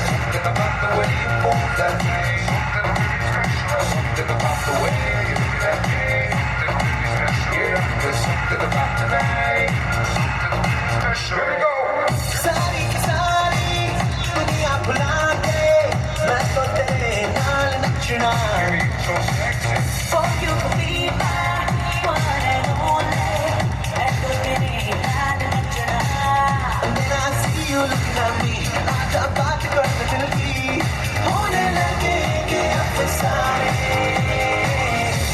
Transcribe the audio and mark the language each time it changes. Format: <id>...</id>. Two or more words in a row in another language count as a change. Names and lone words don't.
<en>something about the way you move that day, something really special, something about the way you look at me, something really special. Yeah, there's something about tonight, something really special. Here we go.</en> <pa>ਸਾਰੀ ਕੀ ਸਾਰੀ ਦੁਨੀਆ ਭੁਲਾ ਕੇ ਮੈਂ ਤੋ ਤੇਰੇ ਨਾਲ ਨੱਚਣਾ।</pa> <en>So sexy. For you to be my one and only,</en> <pa>ਮੈਂ ਤੋ ਤੇਰੇ ਨਾਲ ਨੱਚਣਾ।</pa> <en>When I see you looking at me,</en> <hi>आजा बात कर दिल की, होने लगे कि अफसाने।</hi>